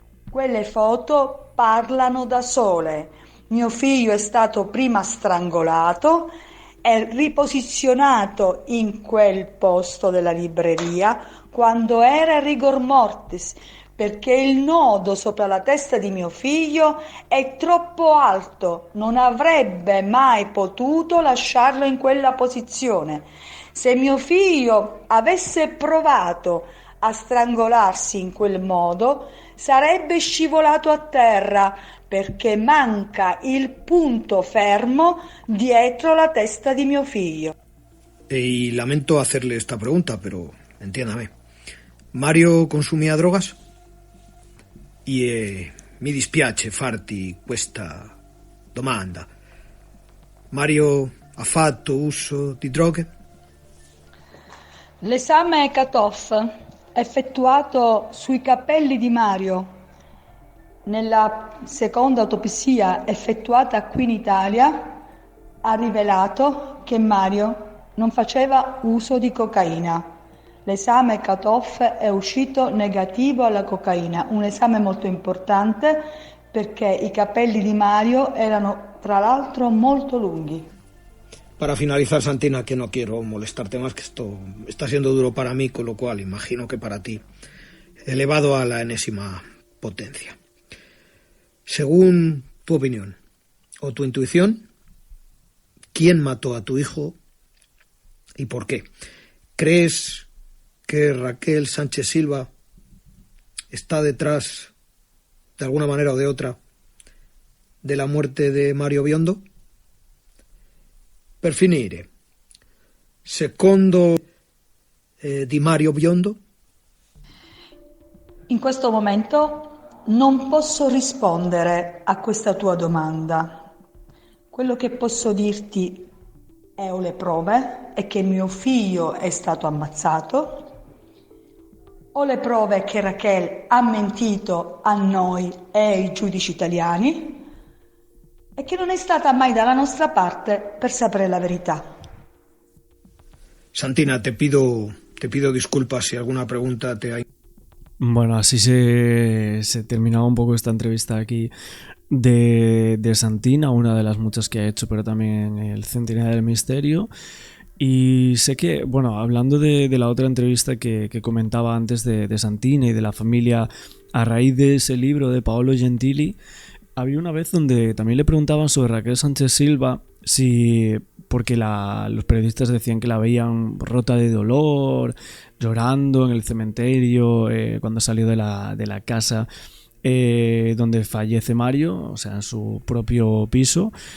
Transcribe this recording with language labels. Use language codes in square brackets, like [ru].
[it] Quelle foto parlano da sole. Mio figlio è stato prima strangolato e riposizionato in quel posto della libreria quando era rigor mortis, perché il nodo sopra la testa di mio figlio è troppo alto, non avrebbe mai potuto lasciarlo in quella posizione. Se mio figlio avesse provato a strangolarsi in quel modo, sarebbe scivolato a terra, perché manca il punto fermo dietro la testa di mio figlio. [es] Y lamento hacerle esta pregunta, pero entiéndame. Mario consumía drogas? [it] E mi dispiace farti questa domanda. Mario ha fatto uso di droghe? L'esame Katoff effettuato sui capelli di Mario nella seconda autopsia effettuata qui in Italia ha rivelato che Mario non faceva uso di cocaina. L'esame Katoff è uscito negativo alla cocaina, un esame molto importante perché i capelli di Mario erano tra l'altro molto lunghi. [es] Para finalizar, Santina, que no quiero molestarte más, que esto está siendo duro para mí, con lo cual imagino que para ti, elevado a la enésima potencia. Según tu opinión, o tu intuición, quién mató a tu hijo y por qué. ¿Crees que Raquel Sánchez Silva está detrás, de alguna manera o de otra, de la muerte de Mario Biondo? [it] Per finire, secondo di Mario Biondo? In questo momento non posso rispondere a questa tua domanda. Quello che posso dirti ho le prove è che mio figlio è stato ammazzato. Ho le prove che Raquel ha mentito a noi e ai giudici italiani e che non è stata mai dalla nostra parte per sapere la verità. [es] Santina, te pido disculpas si alguna pregunta te ha... Bueno, así se terminaba un poco esta entrevista aquí de Santina, una de las muchas que ha hecho, pero también el Centinela del Misterio. Y sé que, bueno, hablando de la otra entrevista que comentaba antes de Santina y de la familia a raíz de ese libro de Paolo Gentili, había una vez donde también le preguntaban sobre Raquel Sánchez Silva, porque los periodistas decían que la veían rota de dolor, llorando en el cementerio, cuando salió de la casa donde fallece Mario, o sea, en su propio piso.